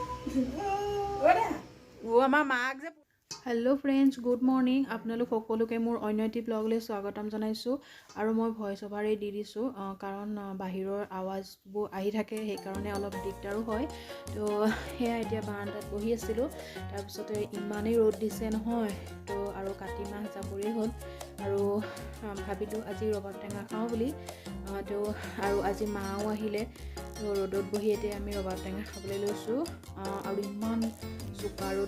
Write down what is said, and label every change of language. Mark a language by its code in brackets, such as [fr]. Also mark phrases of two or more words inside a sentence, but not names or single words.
[en] Hello friends good morning [as] আপোনালোক সকলোকে মোৰ অন্য এটি ব্লগলৈ স্বাগতম জনাইছো আৰু মই [en] voice over [as] দি দিছো কাৰণ বাহিৰৰ আৱাজবোৰ আহি থাকে সেই কাৰণে অলপ দিগদাৰো হয় তো হেয়া এতিয়া বাৰান্দাত বহি আছিলো তাৰ পিছতে ইমানেই ৰ'দ দিছে নহয় তো আৰু কাটি মাহ জাবৰি হ'ল আৰু ভাবিলো আজি ৰবাব টেঙা খাও বুলি তো আৰু আজি মাও আহিলে তো ৰ'দত বহি এতিয়া আমি ৰবাব টেঙা খাবলৈ লৈছো আৰু ইমান চোকা ৰ'দ